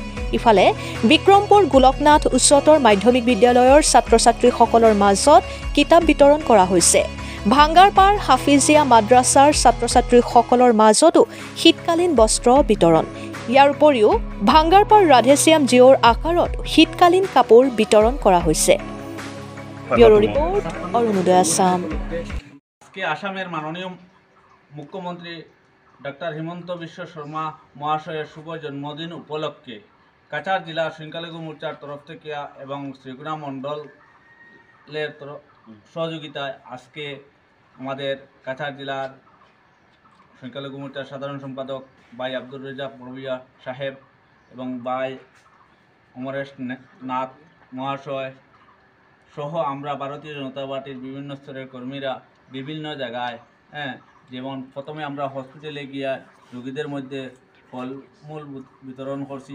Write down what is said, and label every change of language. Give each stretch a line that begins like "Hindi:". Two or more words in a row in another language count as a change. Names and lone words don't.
Assamese: ইফালে বিক্ৰমপুৰ গোলকনাথ উচ্চতৰ মাধ্যমিক বিদ্যালয়ৰ ছাত্ৰ-ছাত্ৰীসকলৰ মাজত কিতাপ বিতৰণ কৰা হৈছে। ভাঙ্গাৰপাৰ হাফিজিয়া মাদ্ৰাছাৰ ছাত্ৰ-ছাত্ৰীসকলৰ মাজতো শীতকালীন বস্ত্ৰ বিতৰণ। ইয়াৰ উপৰিও ভাঙ্গাৰপাৰ ৰাধেশ্যাম জিঅ'ৰ আকাৰত শীতকালীন কাপোৰ বিতৰণ কৰা হৈছে।
English: bureau report
Assamese: অৰুণোদয় আসাম।
Bangla: আসামের মাননীয় মুখ্যমন্ত্রী ডক্টর হিমন্ত বিশ্ব শর্মা মহাশয়ের শুভ জন্মদিন উপলক্ষে কাছাড় জেলার সংখ্যালঘু মোর্চার তরফ থেকে এবং শ্রীকোনা মণ্ডলের সহযোগিতায় আজকে আমাদের কাছাড় জেলার সংখ্যালঘু মোর্চার সাধারণ সম্পাদক ভাই আব্দুর রেজাক বড়ভূঁইয়া সাহেব এবং ভাই অমরেশ নাথ মহাশয় সহ আমরা ভারতীয় জনতা পার্টির বিভিন্ন স্তরের কর্মীরা বিভিন্ন জায়গায় যেমন প্রথমে আমরা হসপিটালে গিয়ে রোগীদের মধ্যে ফলমূল বিতরণ করছি।